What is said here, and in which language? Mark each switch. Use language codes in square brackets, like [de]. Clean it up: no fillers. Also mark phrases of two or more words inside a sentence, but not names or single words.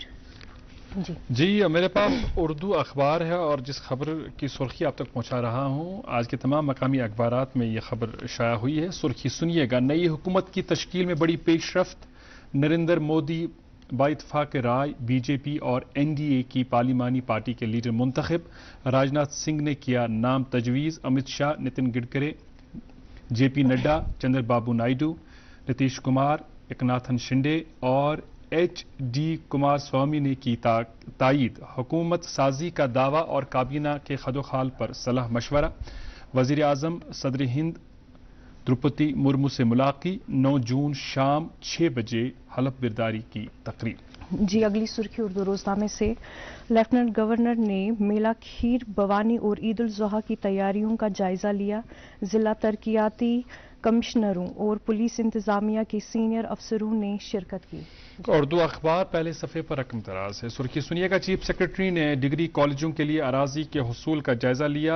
[ur] جی میرے پاس اردو اخبار ہے اور جس خبر کی سرخی آپ تک پہنچا رہا ہوں آج کے تمام مقامی اخبارات میں یہ خبر شائع ہوئی ہے. سرخی سنیے گا. نئی حکومت کی تشکیل میں بڑی پیش رفت. نریندر مودی با اتفاق رائے BJP اور NDA کی پارلیمانی پارٹی کے لیڈر منتخب. راجناتھ سنگھ نے کیا نام تجویز. امت شاہ، نتن گڈکری، JP نڈا، چندر بابو نائیڈو، نتیش کمار، ایکناتھن شنڈے اور HD کمار سوامی نے کی تائید. حکومت سازی کا دعویٰ اور کابینہ کے خدوخال پر صلاح مشورہ. وزیر اعظم صدر ہند دروپدی مرمو سے ملاقات. 9 جون شام 6 بجے حلف برداری کی تقریب. جی اگلی سرخی اردو روزنامے سے. لیفٹننٹ گورنر نے میلہ کھیر بھوانی اور عید الاضحیٰ کی تیاریوں کا جائزہ لیا. ضلع ترقیاتی کمشنروں اور پولیس انتظامیہ کے سینئر افسروں نے شرکت کی. اردو اخبار پہلے صفحے پر رقم دراز ہے. سرخی سنیے گا. چیف سیکرٹری نے ڈگری کالجوں کے لیے اراضی کے حصول کا جائزہ لیا.